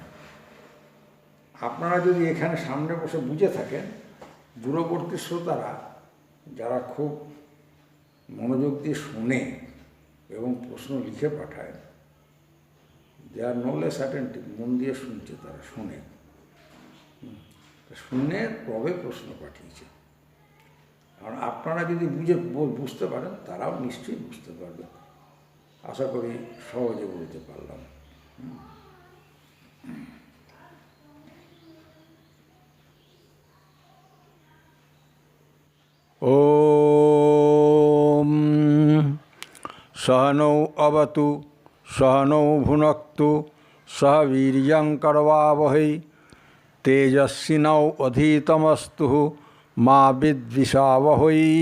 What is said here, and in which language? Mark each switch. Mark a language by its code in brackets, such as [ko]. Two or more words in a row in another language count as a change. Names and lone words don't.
[bn] আপনারা যদি এখানে সামনে বসে বুঝে থাকেন, দূরবর্তী শ্রোতারা যারা খুব মনোযোগ দিয়ে শোনে এবং প্রশ্ন লিখে পাঠায়, [en] they are no less attentive, [bn] মন দিয়ে শুনছে, তারা শুনে তবে প্রশ্ন পাঠিয়েছে। আর আপনারা যদি বুঝতে পারেন, তারাও নিশ্চয়ই বুঝতে পারবে। আশা করি সহজে বলতে পারলাম। [sa] ওম सहनौ अवतु सहनौ भुनक्तु सह वीर्यं करवावहै तेजस्विनौ अधीतमस्तु मा विद्विषावहै।